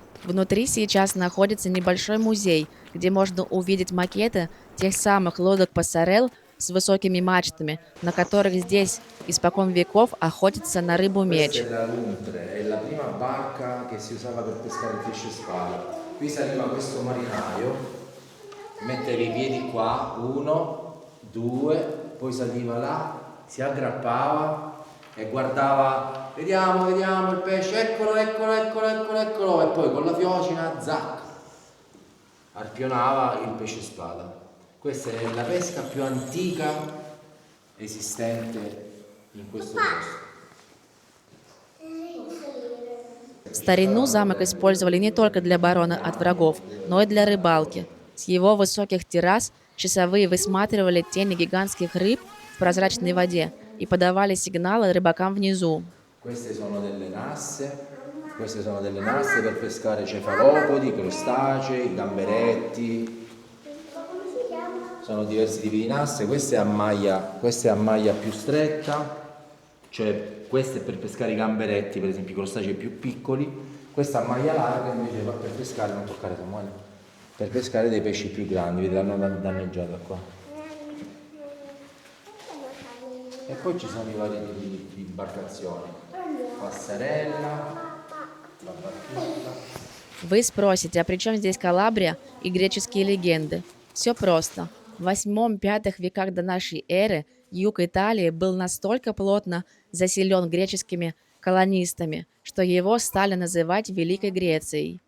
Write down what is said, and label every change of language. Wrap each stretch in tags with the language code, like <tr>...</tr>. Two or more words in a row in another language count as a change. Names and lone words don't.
<ru>Внутри сейчас находится небольшой музей, где можно увидеть макеты тех самых лодок пассарелл с высокими мачтами, на которых здесь испокон веков охотятся на рыбу</ru> <it>Questa</it> <ru>меч.</ru> <it>è la Luntre, è la prima barca che si usava per pescare il pesce spada. Qui saliva questo marinaio, metteva i piedi qua, 1, 2, poi saliva là, si aggrappava e guardava, vediamo, vediamo il pesce, eccolo, eccolo, eccolo, eccolo, eccolo, e poi con la fiocina, zac, arpionava il pesce spada. Questa è la pesca più antica esistente in questo posto.</it> <ru>В старину замок использовали не только для обороны от врагов, но и для рыбалки. С его высоких террас часовые высматривали тени гигантских рыб в прозрачной воде и подавали сигналы рыбакам внизу.</ru> <it>Queste sono delle nasse per pescare cefalopodi, crostacei, gamberetti. Sono diversi tipi di nasse, questa è a maglia più stretta, cioè questa è per pescare i gamberetti, per esempio i crostacei più piccoli, questa a maglia larga invece va per pescare, non toccare Samuele, per pescare dei pesci più grandi, vedete l'hanno danneggiata qua. E poi ci sono i vari tipi di imbarcazioni, passarella, la barchetta.</it> <ru>Вы спросите, а при чем здесь Калабрия и греческие легенды? Все просто. В 8-5 веках до нашей эры юг Италии был настолько плотно заселен греческими колонистами, что его стали называть Великой Грецией.</ru>